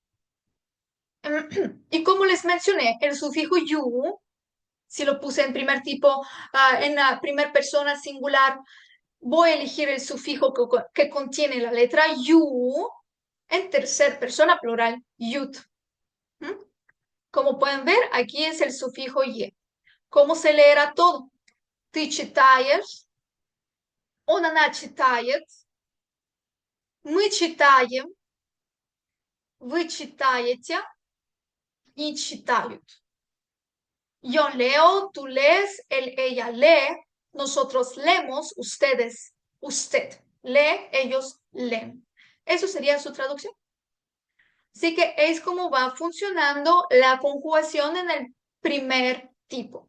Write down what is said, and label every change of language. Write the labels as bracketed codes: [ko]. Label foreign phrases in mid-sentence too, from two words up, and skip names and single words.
[es] Y como les mencioné, el sufijo you, si lo puse en primer tipo, en la primera persona singular, voy a elegir el sufijo que contiene la letra you. En tercera persona plural, yut. Como pueden ver, aquí es el sufijo ye. ¿Cómo se leerá todo? [ru] Ты читаешь, она читает, мы читаем, вы читаете и читают. [es] Yo leo, tú lees, él, ella lee, nosotros leemos, ustedes, usted lee, ellos leen. Eso sería su traducción. Así que es como va funcionando la conjugación en el primer tipo.